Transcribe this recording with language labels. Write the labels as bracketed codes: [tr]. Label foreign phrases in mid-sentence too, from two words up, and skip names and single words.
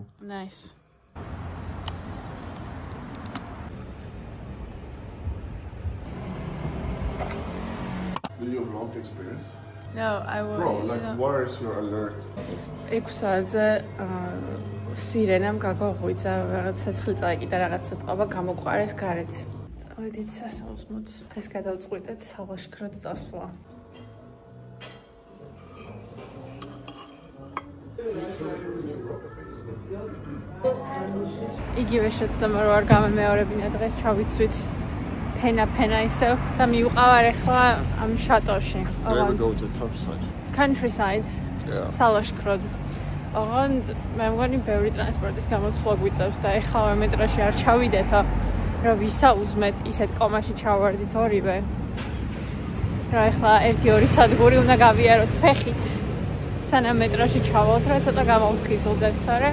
[en] Nice. Do you vlog the experience? No, I will. Bro, like, where is your alert? [ka] 6-ზე სირენამ გაგოღვიძა, რაღაც ცეცხლი წაიკიდა, რაღაცა ტყობა გამოყარეს გარეთ. წავედით სასაუზმოდ. დღეს გადავწყვიტეთ სალაშქროდ წასვლა. იგივე შეცდომა რო არ გამემეორებინა დღეს ჩავიცვით ფენა ისევ და მივყავარ ახლა ამ შატოში. [en] Where we go to the countryside? Countryside. Yeah. [ka] სალაშქროდ. ოღონდ მე მგონი ბევრი ტრანსპორტის გამოსვლა გვიწევს და ეხლა მეტროში არ ჩავიდეთო რომ ვისაუზმეთ ისეთ კომაში ჩავარდით ორივე. რა ეხლა 1-2 სადგური უნდა გავიაროთ ფეხით. სანამ მეტროში ჩავალთ, რა ცოტა გამოვხიზლდეთ, არა?